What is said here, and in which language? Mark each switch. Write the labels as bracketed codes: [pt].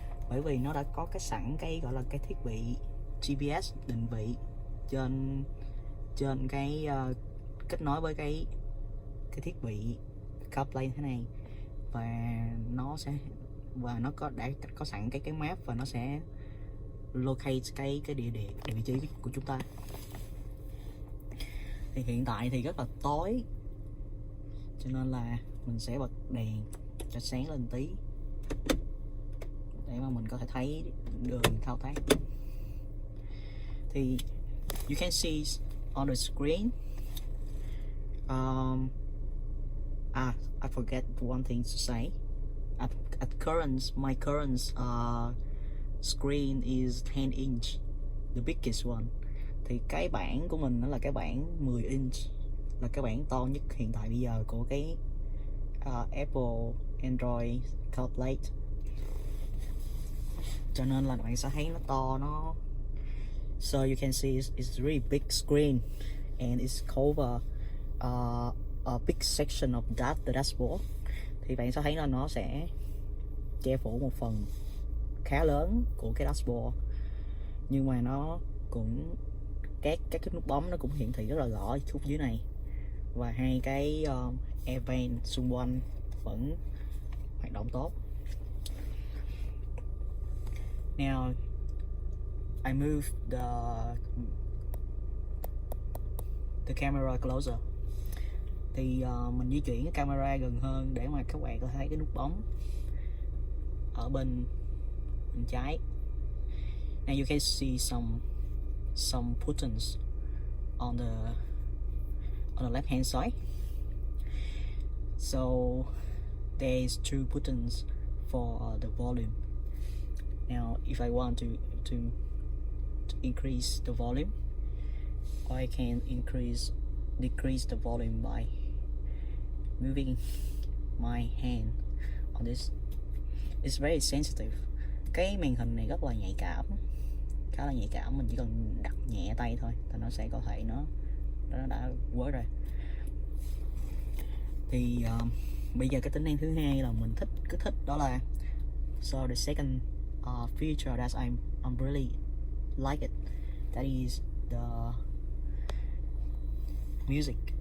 [vi] Bởi vì nó đã có cái sẵn cái gọi là cái thiết bị GPS định vị trên cái kết nối với cái thiết bị CarPlay thế này, và nó đã có sẵn cái map, và nó sẽ locate cái địa vị trí của chúng ta. Thì hiện tại thì rất là tối, cho nên là mình sẽ bật đèn cho sáng lên tí để mà mình có thể thấy đường thao tác. [en] Thì you can see on the screen. I forget one thing to say. At my current screen is 10 inch, the biggest one. [vi] Thì cái bảng của mình nó là cái bảng 10 inch, là cái bảng to nhất hiện tại bây giờ của cái Apple Android CarPlay. Cho nên là bạn sẽ thấy nó to, [en] so you can see it's really big screen and it's cover a big section of the dashboard. [vi] Thì bạn sẽ thấy là nó sẽ che phủ một phần khá lớn của cái dashboard, nhưng mà nó cũng các cái nút bấm nó cũng hiển thị rất là rõ chút dưới này, và hai cái event xung quanh vẫn hoạt động tốt. [en] Now I move the camera closer. [vi] Thì mình di chuyển cái camera gần hơn để mà các bạn có thấy cái nút bấm ở bên trái. [en] Now you can see some buttons on the left hand side. So there's two buttons for the volume. Now if I want to increase the volume, I can decrease the volume by moving my hand on this. It's very sensitive. [vi] Cái màn hình này rất là nhạy cảm, khá là nhạy cảm. Mình chỉ cần đặt nhẹ tay thôi thì nó sẽ có thể nó đã work rồi. Thì bây giờ cái tính năng thứ hai là mình cứ thích đó là, [en] so the second feature that I'm really like it, that is the music.